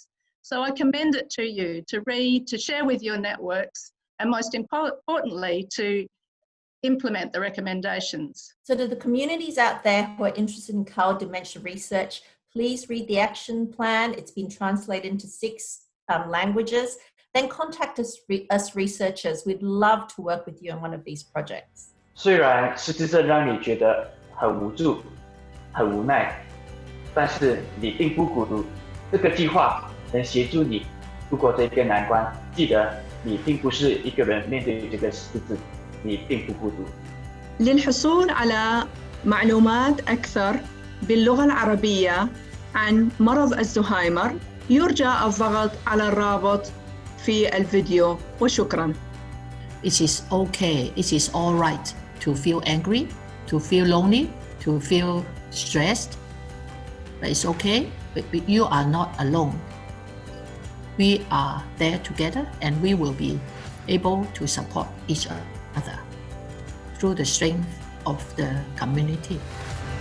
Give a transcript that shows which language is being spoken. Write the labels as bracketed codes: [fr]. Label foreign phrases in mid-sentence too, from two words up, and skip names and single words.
[en] So I commend it to you to read, to share with your networks, and most importantly, to implement the recommendations. So to the communities out there who are interested in CALD dementia research, please read the action plan. It's been translated into 6 languages. Then contact us researchers. We'd love to work with you on one of these projects. [zh] 虽然失智症让你觉得很无助、很无奈，但是你并不孤独。这个计划能协助你度过这个难关。记得，你并不是一个人面对这个失智，你并不孤独。 [ar] للحصول على معلومات أكثر باللغة العربية عن مرض الزهايمر يرجى الضغط على الرابط في الفيديو وشكرا. [en] It is okay, it is all right to feel angry, to feel lonely, to feel stressed. But it's okay, but you are not alone. We are there together and we will be able to support each other through the strength of the community.